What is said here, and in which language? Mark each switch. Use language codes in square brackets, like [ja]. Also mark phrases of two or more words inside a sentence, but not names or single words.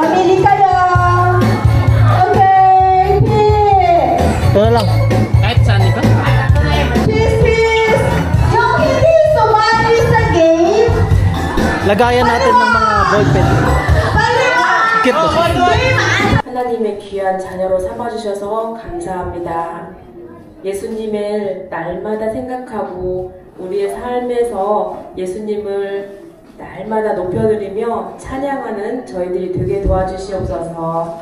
[tl] Pamili kayo. [en] Okay, peace. [tl] Ito na lang. Peace. Yung hindi sumali sa game. Lagayan natin ng mga ballpen. Cute to. [ko] 하나님의 귀한 자녀로 삼아주셔서 감사합니다. 예수님을 날마다 생각하고 우리의 삶에서 예수님을 날마다 높여드리며 찬양하는 저희들이 되게 도와주시옵소서.